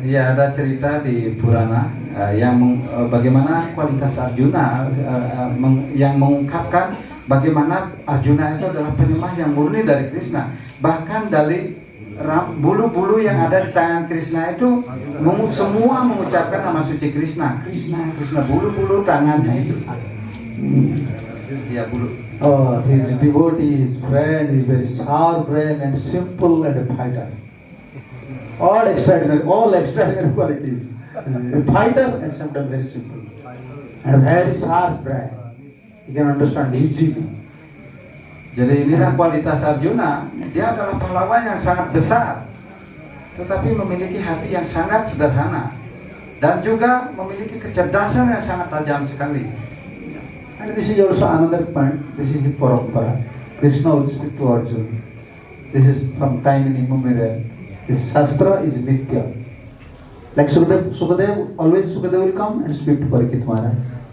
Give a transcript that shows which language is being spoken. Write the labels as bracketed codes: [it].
[id] ya ada cerita di Purana bagaimana kualitas Arjuna yang mengungkapkan bagaimana Arjuna itu adalah penyembah yang murni dari Krishna. Bahkan dari bulu-bulu yang ada di tangan Krishna itu semua mengucapkan nama suci Krishna. Krishna, Krishna, bulu-bulu tangannya itu. Ya, bulu. [en] Oh, his devotee, his friend, is very sour brain and simple and a fighter. All extraordinary qualities. A fighter and sometimes very simple. And very sharp brain. You can understand easily. [id] Jadi inilah kualitas Arjuna. Dia adalah pahlawan yang sangat besar, tetapi memiliki hati yang sangat sederhana dan juga memiliki kecerdasan yang sangat tajam sekali. [en] And this is also another point. This is the parampara. Krishna will speak to Arjuna. This is from time immemorial. This Shastra is Nitya. Like Sukadev will come and speak to Parikshit Maharaj.